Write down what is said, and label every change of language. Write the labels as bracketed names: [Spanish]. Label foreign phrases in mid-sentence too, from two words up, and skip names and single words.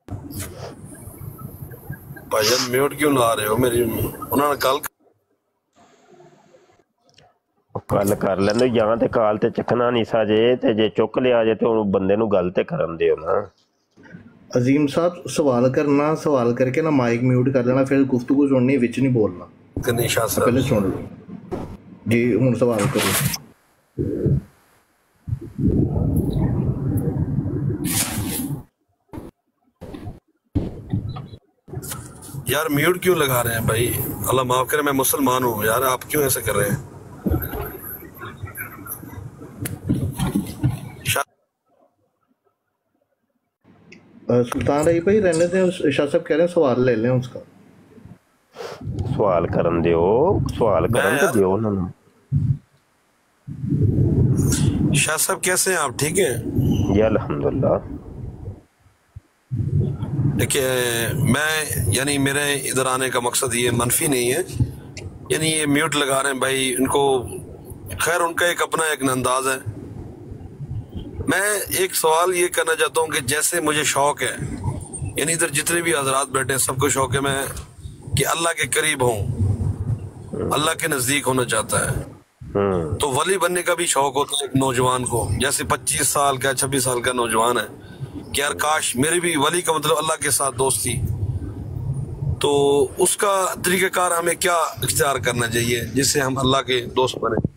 [Urdu] بھائی جان میوٹ کیوں لا رہے ہو میری؟ انہوں نے کل [Punjabi] گل کر لیندے ਜਾਂ ਤੇ ਕਾਲ ਤੇ ਚੱਕਣਾ ਨਹੀਂ ਸਾ ਜੇ ਤੇ ਜੇ ਚੁੱਕ ਲਿਆ ਜੇ ਤੇ ਉਹ ਬੰਦੇ ਨੂੰ ਗੱਲ ਤੇ ਕਰਨ ਦਿਓ ਨਾ। عظیم صاحب سوال کرنا، سوال کر کے نا مائک میوٹ کر لینا، پھر گفتگو سننی وچ نہیں بولنا۔ کنی شاہ صاحب پہلے سن لو جی، ہوں سوال کرو۔ [Urdu] یار میوٹ کیوں لگا رہے ہیں بھائی؟ اللہ معاف کرے، میں مسلمان ہوں یار، آپ کیوں ایسے کر رہے ہیں؟ سلطان رہی بھائی رہنے دیں، شاہ صاحب کہہ رہے ہیں سوال لے لیں اس کا۔ [Punjabi] سوال کرن دیو، سوال کرن تے دیو انہاں نوں۔ [Urdu] شاہ صاحب کیسے ہیں آپ؟ ٹھیک ہیں جی الحمدللہ۔ دیکھیے میں یعنی میرے ادھر آنے کا مقصد یہ منفی نہیں ہے، یعنی یہ میوٹ لگا رہے ہیں بھائی، ان کو خیر ان کا ایک اپنا ایک انداز ہے۔ میں ایک سوال یہ کرنا چاہتا ہوں کہ جیسے مجھے شوق ہے، یعنی ادھر جتنے بھی حضرات بیٹھے ہیں سب کو شوق ہے میں کہ اللہ کے قریب ہوں، اللہ کے نزدیک ہونا چاہتا ہے، تو ولی بننے کا بھی شوق ہوتا ہے ایک نوجوان کو، جیسے 25 سال کا 26 سال کا نوجوان ہے کہ یار کاش میرے بھی ولی کا مطلب اللہ کے ساتھ دوستی، تو اس کا طریقہ کار ہمیں کیا اختیار کرنا چاہیے جس سے ہم اللہ کے دوست بنیں؟